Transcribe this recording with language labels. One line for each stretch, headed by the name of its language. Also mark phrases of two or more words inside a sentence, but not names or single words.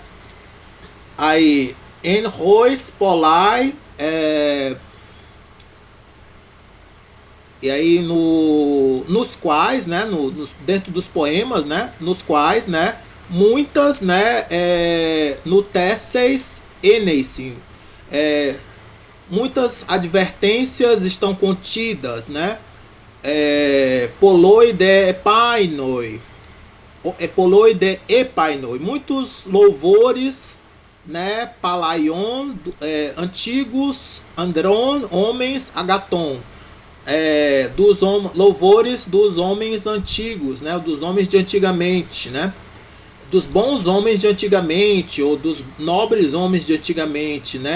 Portuguese: Aí,
Greek: ἐν οἷς πολλαί,
Portuguese: e aí nos quais, né, dentro dos poemas, né, nos quais, né, muitas, né,
Greek: νουθετήσεις ἔνεισιν,
Portuguese: muitas advertências estão contidas, né?
Greek: πολλοὶ δὲ ἔπαινοι, πολλοὶ δὲ ἔπαινοι,
Portuguese: muitos louvores, né? Palaion, antigos, andron, homens, agaton, dos louvores dos homens antigos, né? Dos homens de antigamente, né? Dos bons homens de antigamente, ou dos nobres homens de antigamente, né?